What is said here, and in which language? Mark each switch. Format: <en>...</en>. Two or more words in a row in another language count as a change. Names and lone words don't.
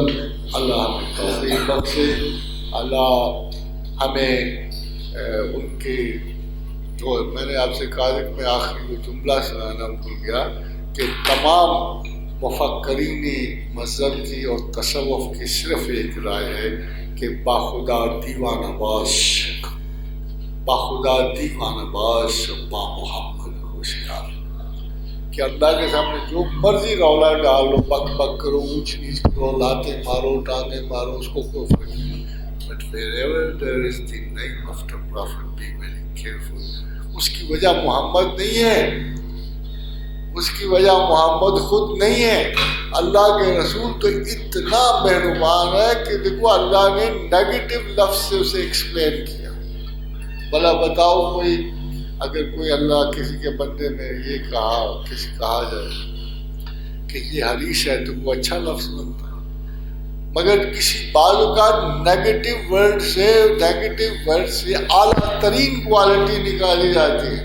<ur>اللہ ہمیں توفیق بخشے، اللہ ہمیں ان کے جو میں نے آپ سے کہا کہ میں آخری وہ جملہ سنانا بھول گیا کہ تمام مفکرین مذہب کی اور تصوف کی صرف ایک رائے ہے کہ</ur> <fa>باخدا دیوانہ باش، باخدا دیوانہ باش با محمد ہوشیار،</fa> <ur>کہ اللہ کے سامنے جو مرضی رولا ڈال لو، بک بک کرو، اونچ نیچ کرو، لاتے مارو، ٹانگیں مارو، اس کو کوئی فرق نہیں،</ur> <en>بٹ wherever there is the name of the Prophet, be very careful۔</en> <ur>اس کی وجہ محمد نہیں ہے، اس کی وجہ محمد خود نہیں ہے، اللہ کے رسول تو اتنا مہربان ہے کہ دیکھو اللہ نے نیگیٹو لفظ سے اسے ایکسپلین کیا۔ بھلا بتاؤ کوئی اگر کوئی اللہ کسی کے بندے میں یہ کہا جائے کہ یہ حدیث ہے تو وہ اچھا لفظ بنتا ہے، مگر کسی بعض اوقات</ur> <en>negative word</en> <ur>سے اعلیٰ ترین کوالٹی نکالی جاتی ہے۔</ur>